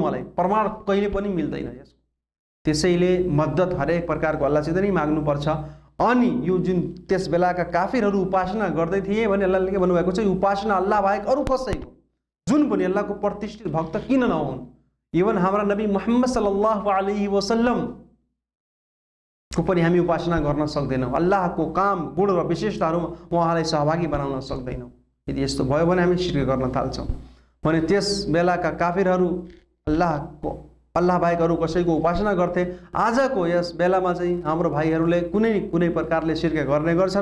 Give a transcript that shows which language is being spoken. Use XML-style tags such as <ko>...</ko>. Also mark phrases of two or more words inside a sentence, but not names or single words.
<ne>मलाई प्रमाण कहिले पनि मिल्दैन यसको। त्यसैले मद्दत हरेक प्रकारको अल्लाहसित नै माग्नुपर्छ। अनि यो जुन त्यस बेलाका काफिरहरू उपासना गर्दै थिए भने अल्लाहले के भन्नुभएको छ, उपासना अल्लाह बाहेक अरू कसैको, जुन पनि अल्लाहको प्रतिष्ठित भक्त किन नहुन्, इवन हाम्रा नबी मुहम्मद</ne> <ar>صلى الله عليه وسلم</ar> <ne>को पनि हामी उपासना गर्न सक्दैनौँ। अल्लाहको काम, गुण र विशेषताहरूमा उहाँलाई सहभागी बनाउन सक्दैनौँ। यदि यस्तो भयो भने हामी शिर्क गर्न थाल्छौँ भने त्यस बेलाका काफिरहरू अल्लाह बाहेक अरू कसैको उपासना गर्थे। आजको यस बेलामा चाहिँ हाम्रो भाइहरूले कुनै प्रकारले शिर्क गर्ने गर्छन्।</ne>